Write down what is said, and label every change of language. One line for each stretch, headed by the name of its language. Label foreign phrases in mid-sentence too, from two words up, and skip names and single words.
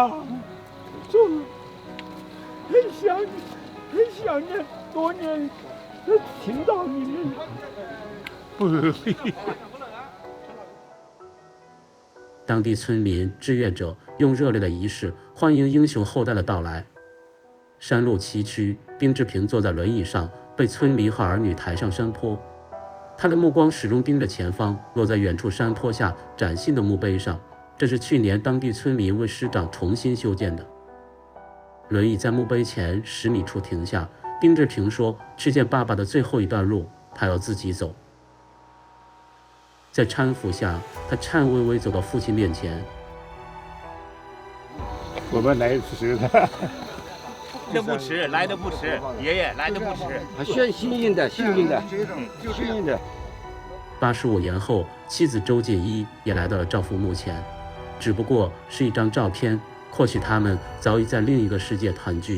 Chinese: 終於，很想念，多年聽到你們，不容易。當地村民、志願者用熱烈的儀式歡迎英雄後代的到來。山路崎嶇，丁志平坐在輪椅上，被村民和兒女抬上山坡。他的目光始終盯着前方，落在遠處山坡下嶄新的墓碑上。這是去年當地村民為師長重新修建的。輪椅在墓碑前10米處停下，丁志平說：“去見爸爸的最後一段路，他要自己走。” 在搀扶下，他顫巍巍走到父親面前。我們來遲了。這不遲，來的不遲，爺爺來的不遲。幸運的。 85年後，妻子周解一也來到了丈夫墓前，只不過是一張照片，或許他們早已在另一個世界團聚。